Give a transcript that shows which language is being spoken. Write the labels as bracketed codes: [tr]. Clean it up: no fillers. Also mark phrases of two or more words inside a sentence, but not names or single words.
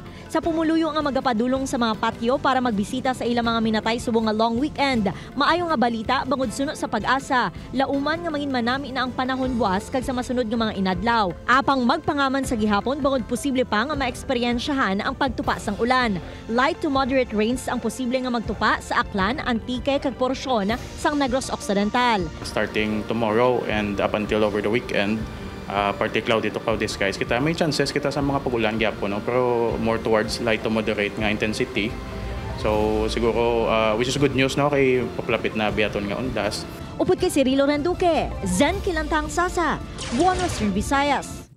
[hil] Sa pumuluyo nga magapadulong sa mga patio para magbisita sa ilang mga minatay subong nga long weekend. Maayo nga balita bangod suno sa Pag-asa. Lauman nga mangin manami na ang panahon buwas kag sa masunod nga mga inadlaw. Apang magpangaman sa gihapon bangod posible pa nga maeksperiensyahan ang pagtupa sang ulan. [en] Light to moderate rains [hil] ang posible nga magtupa sa Aklan, Antique kag porsyon sang Negros Occidental. [en] Starting tomorrow and up until over the weekend, partly cloudy to cloudy skies, [hil] kita may chances kita sa mga pag-ulan gyapon, no? Pero [en] more towards light to moderate [hil] nga intensity. [en] So siguro which is good news, [hil] no, kay papalapit na biyaton nga undas. Upod kay Cirilo Renduque, Zen Kilantang Sasa, Buwan Western Visayas.